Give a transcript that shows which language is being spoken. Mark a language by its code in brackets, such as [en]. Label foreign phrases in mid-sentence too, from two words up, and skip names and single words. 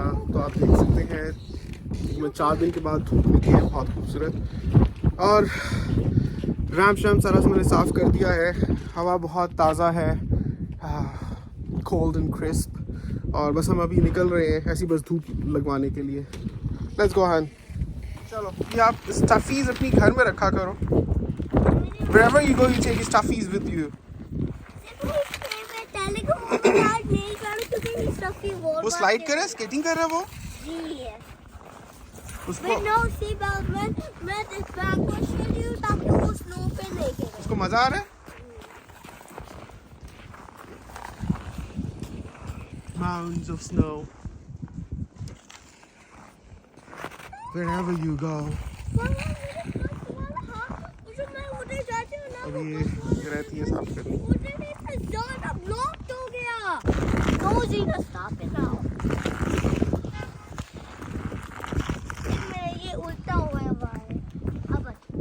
[hi] तो आप देख सकते हैं 4 दिन के बाद धूप निकली है, बहुत खूबसूरत, और रैम्प शैम्प सारा से मैंने साफ़ कर दिया है। हवा बहुत ताज़ा है, [en] cold and crisp, [hi] और बस हम अभी निकल रहे हैं ऐसी बस धूप लगवाने के लिए। [en] let's go हैन। [hi] चलो, ये आप स्टफ़ीज़ अपनी घर में रखा करो। [en] Wherever you go, you take stuffies with you. [hi] वो स्लाइड कर रहा है, स्केटिंग कर रहा है वो। उसको मजा आ रहा है। [en] Mounds of snow wherever you go. [hi] अभी ये रहती है साफ करनी। ये उल्टा हुआ है अब